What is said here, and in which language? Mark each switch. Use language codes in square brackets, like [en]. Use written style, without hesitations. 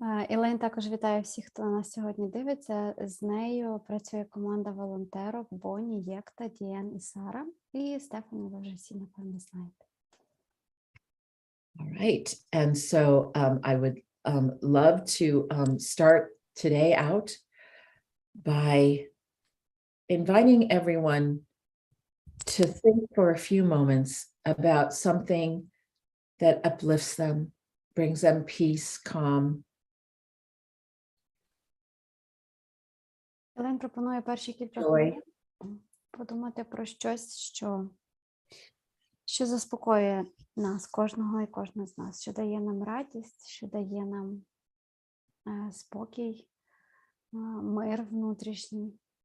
[uk] Елейн також вітає всіх, хто на нас сьогодні дивиться. З нею працює команда волонтерок Бонні, Єкта, Діан і Сара. І Стефані ви вже всі, напевно, знаєте. [en] All right, and so I would love to start today out by inviting everyone to think for a few moments about something that uplifts them, brings them peace, calm. [uk] Елен пропонує перші кілька хвилин подумати про щось, що заспокоює нас, кожного і кожну з нас, що дає нам радість, що дає нам спокій, мир внутрішній.